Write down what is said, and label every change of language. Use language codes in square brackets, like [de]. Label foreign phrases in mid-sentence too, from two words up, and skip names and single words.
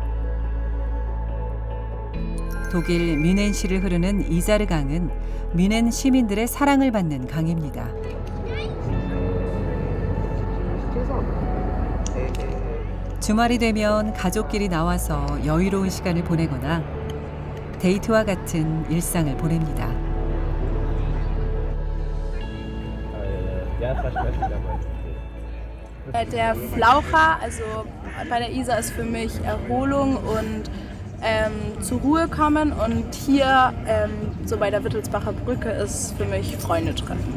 [ko] 독일 뮌헨시를 흐르는 이자르 강은 뮌헨 시민들의 사랑을 받는 강입니다. 주말이 되면 가족끼리 나와서 여유로운 시간을 보내거나 데이트와 같은 일상을 보냅니다. [de] Der Flaucher, also bei der Isar ist für mich Erholung und zur Ruhe kommen und hier so bei der Wittelsbacher Brücke ist für mich Freunde treffen.